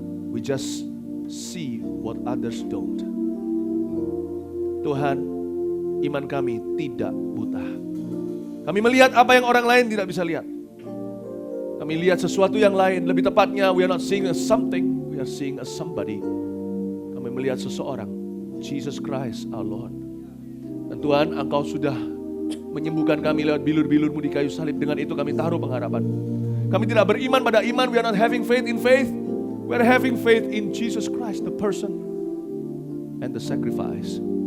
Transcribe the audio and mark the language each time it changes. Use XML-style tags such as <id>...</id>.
<en>We just see what others don't.</en> <id>Tuhan, iman kami tidak buta. Kami melihat apa yang orang lain tidak bisa lihat. Kami lihat sesuatu yang lain. Lebih tepatnya,</id> <en>we are not seeing a something, we are seeing a somebody.</en> <id>Kami melihat seseorang, Jesus Christ our Lord. Dan Tuhan, Engkau sudah menyembuhkan kami lewat bilur-bilur-Mu di kayu salib. Dengan itu kami taruh pengharapan. Kami tidak beriman pada iman,</id> <en>we are not having faith in faith. We are having faith in Jesus Christ, the person and the sacrifice.</en>